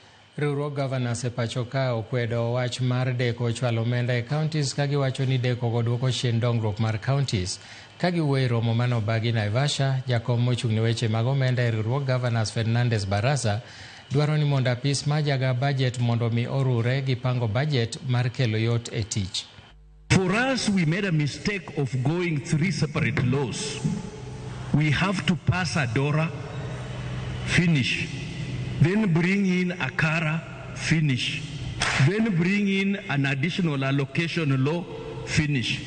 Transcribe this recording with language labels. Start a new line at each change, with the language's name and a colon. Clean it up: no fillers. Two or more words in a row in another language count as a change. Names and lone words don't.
Luo (Kenya and Tanzania): Riwruok Gavanas e pacho ka okwedo wach mar deko chwalo omenda e kaontis ka giwacho ni deko go duoko chien dongruok mar kaontis. Ka giwuoyo e romo manobagi Naivasha, jakom mochung' ne weche mag omenda e riwruok Gavanas Fernandes Barasa dwaro ni mondo apis ma jaga bajet mondo mi orure gi pango bajet mar kelo yot e tich.
English: For us, we made a mistake of going 3 separate laws. We have to pass a DORA, finish. Then bring in a CARA, finish. Then bring in an additional allocation law, finish.